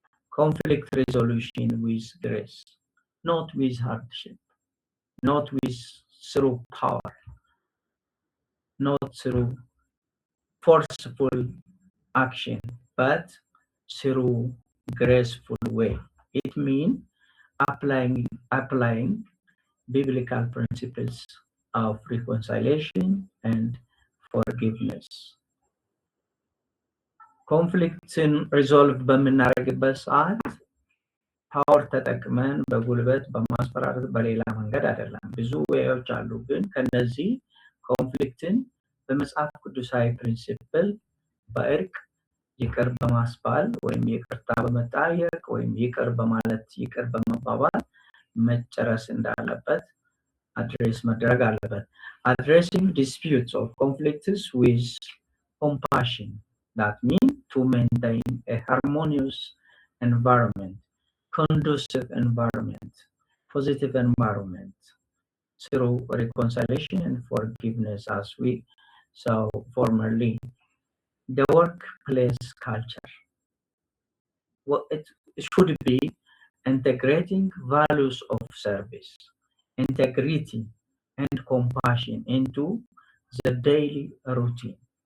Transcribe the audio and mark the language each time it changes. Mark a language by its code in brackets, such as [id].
[en] Conflict resolution with grace, not with hardship, not with through power, not through forceful action, but through graceful way. It means applying biblical principles of reconciliation and forgiveness. [am] ኮንፍሊክትን ሪዞልቭ በምናደርግበት ሰዓት ፓወር ተጠቅመን በጉልበት በማስፈራረት በሌላ መንገድ አይደለም። ብዙ ዌዮች አሉ። ግን ከነዚህ ኮንፍሊክትን በመጽሐፍ ቅዱሳዊ ፕሪንሲፕል በእርቅ ይቅር በማስባል ወይም ይቅርታ በመጠያየቅ ወይም ይቅር በማለት ይቅር በመባባል መጨረስ እንዳለበት አድሬስ መደረግ አለበት። [en] Addressing disputes or conflicts with compassion. That means to maintain a harmonious environment, conducive environment, positive environment through reconciliation and forgiveness, as we saw formerly. The workplace culture. Well, it should be integrating values of service, integrity, and compassion into the daily routine.